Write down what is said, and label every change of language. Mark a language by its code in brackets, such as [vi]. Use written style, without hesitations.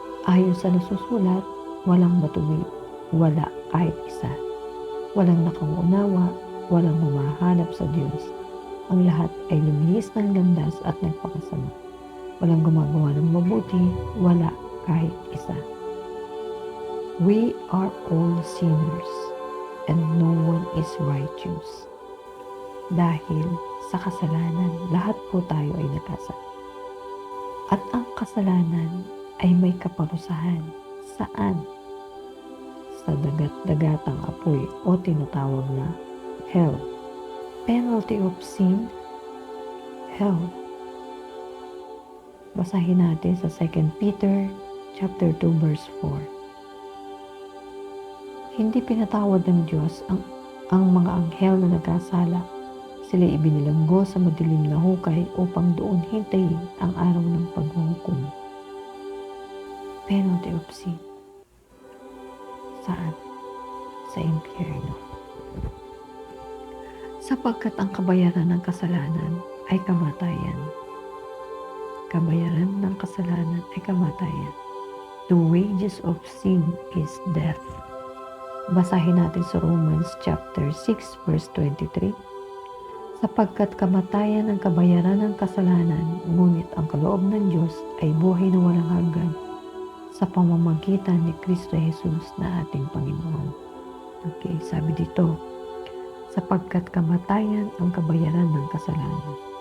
[tl] Ayon sa nasusulat, walang matuwid, wala kahit isa. Walang nakauunawa, walang mamahanap sa Diyos. Ang lahat ay lumihis ng landas at nagpakasama. Walang gumagawa ng mabuti, wala kahit isa. [en] We are all sinners and no one is righteous. [tl] Dahil sa kasalanan, lahat po tayo ay nagkasala. At ang kasalanan ay may kaparusahan. Saan? Sa dagat-dagatang apoy o tinatawag na hell. [en] Penalty of sin, hell. [tl] Basahin natin sa 2 Peter chapter 2 verse 4. Hindi pinatawad ng Diyos ang mga anghel na nagkasala. Sila ibinilanggo sa madilim na hukay upang doon hintayin ang araw ng paghuhukom. [en] Penalty of sin. [tl] Saan? Sa impyerno. Sapagkat ang kabayaran ng kasalanan ay kamatayan. Kabayaran ng kasalanan ay kamatayan. [en] The wages of sin is death. [tl] Basahin natin sa Romans chapter 6 verse 23. Sapagkat kamatayan ang kabayaran ng kasalanan, ngunit ang kaloob ng Diyos ay buhay na walang hanggan sa pamamagitan ni Kristo Jesus na ating Panginoon. Okay, sabi dito, sapagkat kamatayan ang kabayaran ng kasalanan.